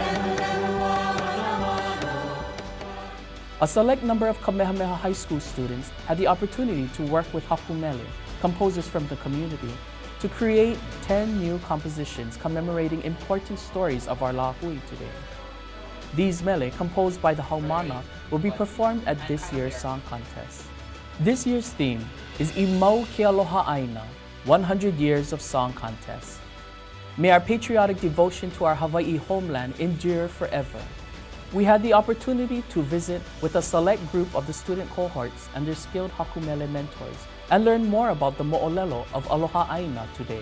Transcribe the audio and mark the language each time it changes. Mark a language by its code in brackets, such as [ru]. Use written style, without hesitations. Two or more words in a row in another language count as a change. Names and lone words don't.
[en] A select number of Kamehameha High School students had the opportunity to work with [haw] haku mele, [en] composers from the community, to create 10 new compositions commemorating important stories of our lāhui today. These mele, composed by the haumana, will be performed at this year's song contest. This year's theme is Imau ke Aloha ʻāina, 100 years of song contest. May our patriotic devotion to our Hawaii homeland endure forever. We had the opportunity to visit with a select group of the student cohorts and their skilled [haw] haku mele [en] mentors and learn more about the mo'olelo of [haw] Aloha ʻāina [en] today.